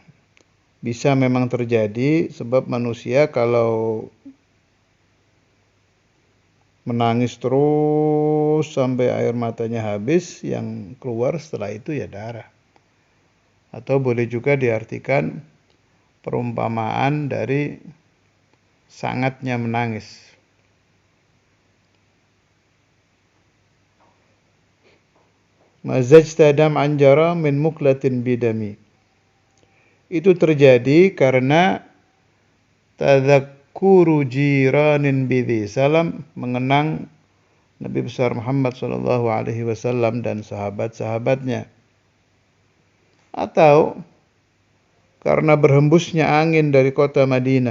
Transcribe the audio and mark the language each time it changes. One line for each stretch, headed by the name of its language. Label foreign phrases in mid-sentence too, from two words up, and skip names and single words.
Indonesian: Bisa memang terjadi sebab manusia kalau menangis terus sampai air matanya habis, yang keluar setelah itu ya darah. Atau boleh juga diartikan perumpamaan dari sangatnya menangis.
Arabic: مزجت دمعا جرى من مقلة بدم.
Indonesian: Itu terjadi karena
Arabic: تذكر جيران بذي سلم,
Indonesian: mengenang Nabi besar Muhammad
Arabic: صلى الله عليه وسلم
Indonesian: dan sahabat-sahabatnya. Atau karena berhembusnya angin dari kota Madinah.